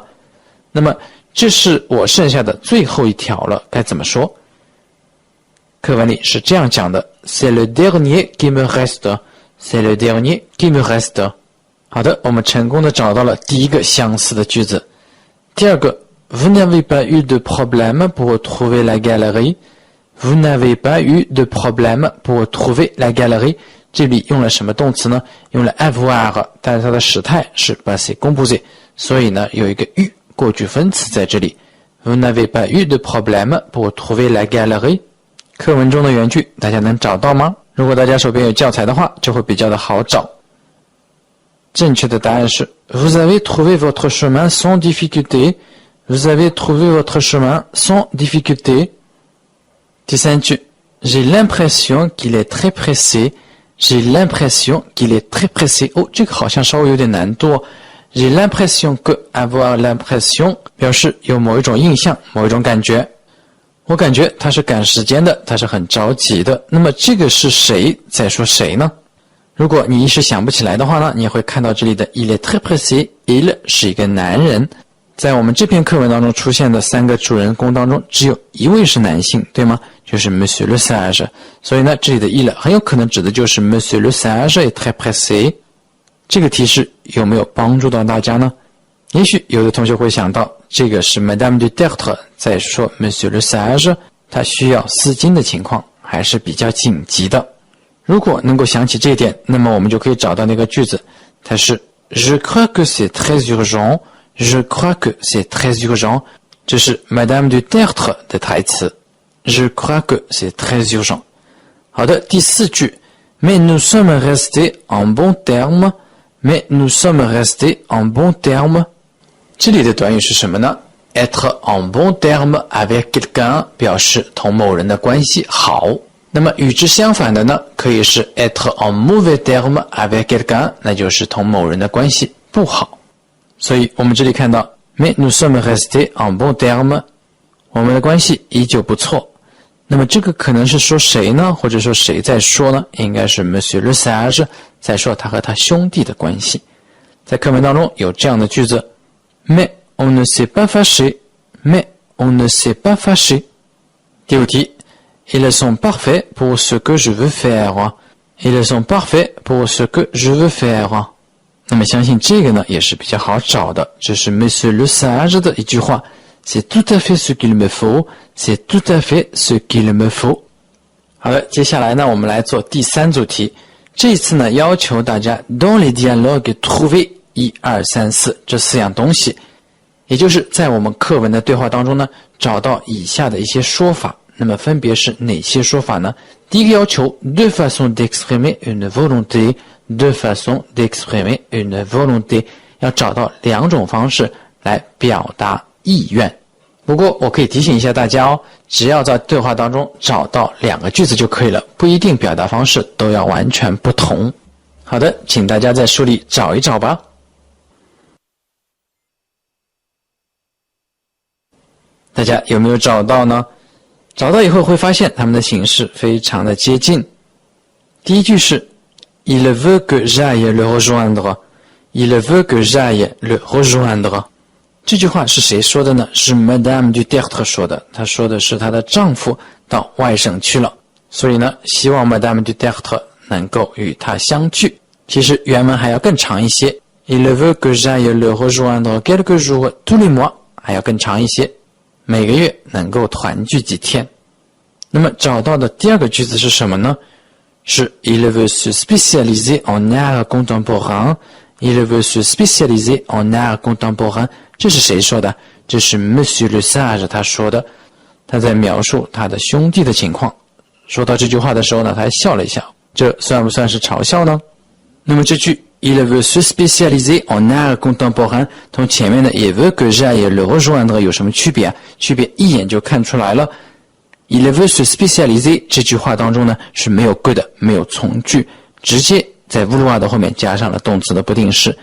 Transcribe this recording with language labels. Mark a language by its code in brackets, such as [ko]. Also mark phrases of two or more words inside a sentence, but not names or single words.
[zh] 那么这是我剩下的最后一条了，该怎么说？课文里是这样讲的 [fr] C'est le dernier qui me reste. C'est le dernier qui me reste. [zh] 好的，我们成功的找到了第一个相似的句子。 [fr] 第二个 Vous n'avez pas eu de problème pour trouver la galerie. Vous n'avez pas eu de problème pour trouver la galerie. [zh] 这里用了什么动词呢？用了 avoir， 但是它的时态是 [fr] passé composé， [zh] 所以呢有一个 u 过去分词在这里。 [fr] Vous n'avez pas eu de problème pour trouver la galerie。 [zh] 课文中的原句大家能找到吗？如果大家手边有教材的话，就会比较的好找。正确的答案是 [fr] Vous avez trouvé votre chemin sans difficulté. Vous avez trouvé votre chemin sans difficulté. 第三句 J'ai l'impression qu'il est très pressé. J'ai l'impression qu'il est très pressé. [zh] 哦，这个好像稍微有点难度哦。 [fr] J'ai l'impression que avoir l'impression [zh] 表示有某一种印象，某一种感觉。我感觉他是赶时间的，他是很着急的。那么这个是谁在说谁呢？如果你一时想不起来的话呢，你也会看到这里的 [fr] il est très pressé。 [zh] il 是一个男人，在我们这篇课文当中出现的三个主人公当中，只有一位是男性，对吗？就是 Monsieur le Sage。所以呢，这里的 il 很有可能指的就是 Monsieur le Sage [fr] est très pressé。 [zh] 这个提示有没有帮助到大家呢？也许有的同学会想到，这个是 Madame du Tertre 在说 Monsieur le Sage 他需要丝巾的情况还是比较紧急的。如果能够想起这一点，那么我们就可以找到那个句子，它是 [fr] Je crois que c'est très urgent. Je crois que c'est très urgent. [zh] 这是 Madame du Tertre 的台词。 [fr] Je crois que c'est très urgent. [zh] 好的，第四句 [fr] Mais nous sommes restés en bon terme. Mais nous sommes restés en bon terme. [zh] 这里的短语是什么呢？ [fr] Être en bon terme avec quelqu'un [zh] 表示同某人的关系好。那么与之相反的呢，可以是 [fr] être en mauvais terme avec quelqu'un， [zh] 那就是同某人的关系不好。所以我们这里看到 [fr] Mais nous sommes restés en bon terme， [zh] 我们的关系依旧不错。那么这个可能是说谁呢？或者说谁在说呢？应该是 Monsieur le Sage 在说他和他兄弟的关系。在课文当中有这样的句子 [fr] Mais on ne s'est pas fâché. Mais on ne s'est pas fâché. 第五题 Ils sont parfaits pour ce que je veux faire. Ils sont parfaits pour ce que je veux faire. [zh] 那么相信这个呢也是比较好找的，这是 Monsieur le Sage 的一句话。 [fr] C'est tout à fait ce qu'il me faut. C'est tout à fait ce qu'il me faut. [zh] 好的，接下来呢，我们来做第三组题。这一次呢，要求大家 [fr] dans les dialogues trouver [zh] 1、2、3、4 这4样东西，也就是在我们课文的对话当中呢，找到以下的一些说法。那么分别是哪些说法呢？第一个要求 [fr] de façon d'exprimer une volonté. De façon d'exprimer une volonté. [zh] 要找到2种方式来表达意愿。 不过我可以提醒一下大家哦，只要在对话当中找到2个句子就可以了，不一定表达方式都要完全不同。好的，请大家在书里找一找吧。大家有没有找到呢？找到以后会发现它们的形式非常的接近。 [fr] 第一句是 Il veut que j'aille le rejoindre. Il veut que j'aille le rejoindre. [zh] 这句话是谁说的呢？是 Madame du Tertre 说的。她说的是她的丈夫到外省去了，所以呢，希望 Madame du Tertre 能够与她相聚。其实原文还要更长一些 [fr] Il veut que j'aille le rejoindre quelques jours tous les mois， [zh] 还要更长一些，每个月能够团聚几天。那么找到的第2个句子是什么呢？ [fr] 是 Il veut se spécialiser en art contemporain. Il veut se spécialiser en art contemporain. [zh] 这是谁说的？这是 Monsieur le Sage 他说的。他在描述他的兄弟的情况。说到这句话的时候呢，他还笑了一下。这算不算是嘲笑呢？那么这句 [fr] Il veut se spécialiser en art contemporain [zh] 同前面的 [fr] Il veut que j'aille le rejoindre [zh] 有什么区别啊？区别一眼就看出来了。 [fr] Il veut se spécialiser [zh] 这句话当中呢是没有 que 的，没有从句，直接在 vouloir 的后面加上了动词的不定式。